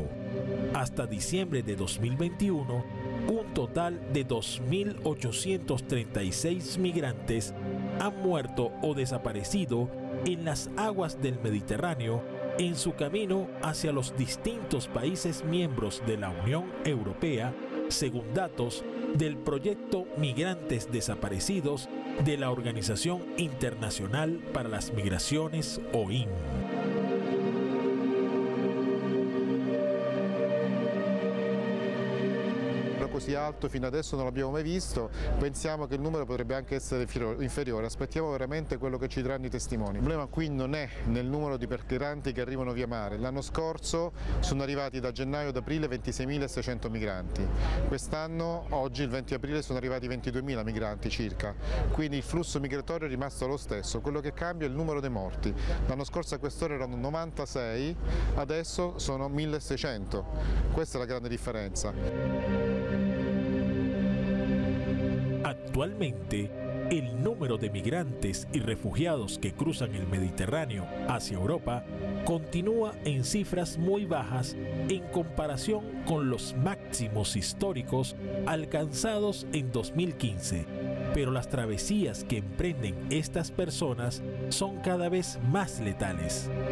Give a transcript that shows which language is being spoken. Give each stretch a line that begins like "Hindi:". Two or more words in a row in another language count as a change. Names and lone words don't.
Spanish: Hasta diciembre de 2021, un total de 2.836 migrantes han muerto o desaparecido en las aguas del Mediterráneo en su camino hacia los distintos países miembros de la Unión Europea, según datos del proyecto Migrantes Desaparecidos de la Organización Internacional para las Migraciones, OIM.
Italian: Così alto fino adesso non l'abbiamo mai visto, pensiamo che il numero potrebbe anche essere inferiore, aspettiamo veramente quello che ci diranno i testimoni. Il problema qui non è nel numero di migranti che arrivano via mare, l'anno scorso sono arrivati da gennaio ad aprile 26.600 migranti, quest'anno, oggi il 20 aprile sono arrivati 22.000 migranti circa, quindi il flusso migratorio è rimasto lo stesso, quello che cambia è il numero dei morti, l'anno scorso a quest'ora erano 96, adesso sono 1.600, questa è la grande differenza.
Spanish: Actualmente, el número de migrantes y refugiados que cruzan el Mediterráneo hacia Europa continúa en cifras muy bajas en comparación con los máximos históricos alcanzados en 2015, pero las travesías que emprenden estas personas son cada vez más letales.